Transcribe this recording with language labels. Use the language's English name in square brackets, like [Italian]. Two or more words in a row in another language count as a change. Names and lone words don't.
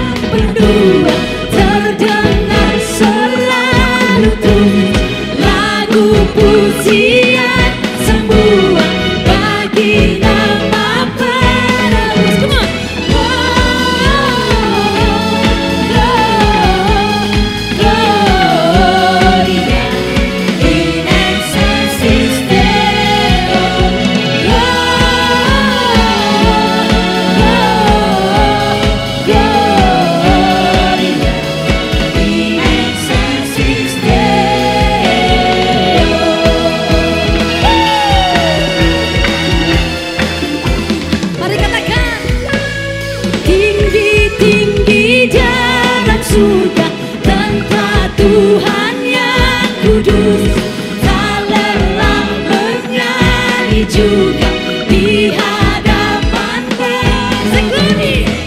[Indonesian] benua terdengar selalu tuh lagu pujian semua bagi nama penebus. [English] Come on. [Latin] Gloria in excelsis Deo. Gloria in excelsis Deo. [Indonesian] Mari katakan. Tinggi-tinggi dalam surga tempat Tuhan yang kudus, tak lelah bernyanyi juga di hadapan persekutuan.